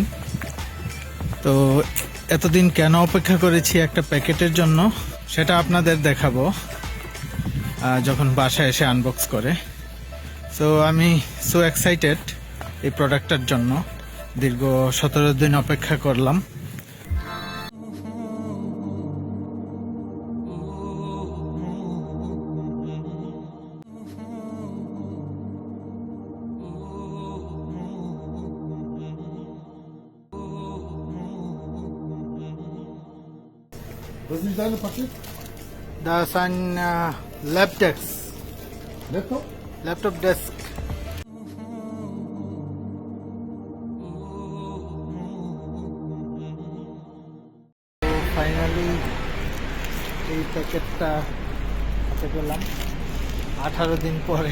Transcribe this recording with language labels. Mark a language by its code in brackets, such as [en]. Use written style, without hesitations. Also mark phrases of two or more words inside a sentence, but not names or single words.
[bn] তো এতদিন কেন অপেক্ষা করেছি একটা প্যাকেটের জন্য সেটা আপনাদের দেখাবো যখন বাসায় এসে আনবক্স করে। সো আমি সো এক্সাইটেড এই প্রোডাক্টটার জন্য। দীর্ঘ 17 দিন অপেক্ষা করলাম। [de] Was ist deine Paket? Das ist ein Laptop Laptop? Desk. [bn] ফাইনালি এই প্যাকেটটা হাতে পেলাম 18 দিন পরে।